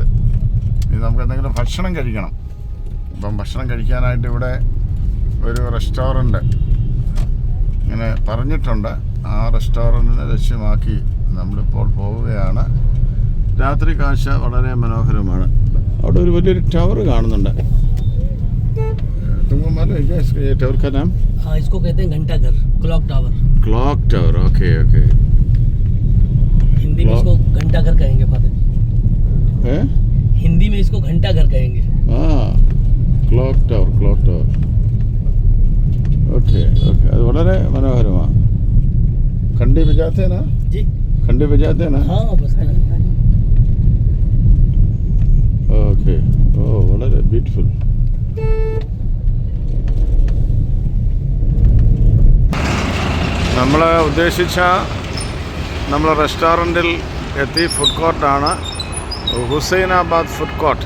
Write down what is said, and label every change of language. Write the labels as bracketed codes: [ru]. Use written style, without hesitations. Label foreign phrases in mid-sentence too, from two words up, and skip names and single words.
[ml] ഇത് നമുക്ക് എന്തെങ്കിലും ഭക്ഷണം കഴിക്കണം. അപ്പം ഭക്ഷണം കഴിക്കാനായിട്ട് ഇവിടെ ഒരു റെസ്റ്റോറൻറ്റ് ഇങ്ങനെ പറഞ്ഞിട്ടുണ്ട്. ആ റെസ്റ്റോറൻറ്റിനെ ലക്ഷ്യമാക്കി നമ്മളിപ്പോൾ പോവുകയാണ്. രാത്രി കാഴ്ച വളരെ മനോഹരമാണ്. അവിടെ ഒരു വലിയൊരു ടവർ കാണുന്നുണ്ട്. [hi] तुमको मालूम है क्या ये टावर का नाम? हाँ, इसको कहते हैं घंटाघर, [en] clock tower. clock tower, okay okay. [hi] हिंदी में इसको घंटाघर कहेंगे फादर जी. हैं? हिंदी में इसको घंटाघर कहेंगे. [en] हाँ, clock tower, clock tower. okay okay. [ml] അത് വളരെ മനോഹരമാണ്. [hi] घंटी बजाते हैं ना जी? घंटी बजाते हैं ना? हाँ, बजते हैं. [ml] ഓക്കെ. ഓ, വളരെ ബ്യൂട്ടിഫുൾ. നമ്മൾ ഉദ്ദേശിച്ച നമ്മൾ റെസ്റ്റോറൻറ്റിൽ എത്തി. [en] food court, [ml] ഹുസൈനാബാദ് ഫുഡ് കോർട്ട്.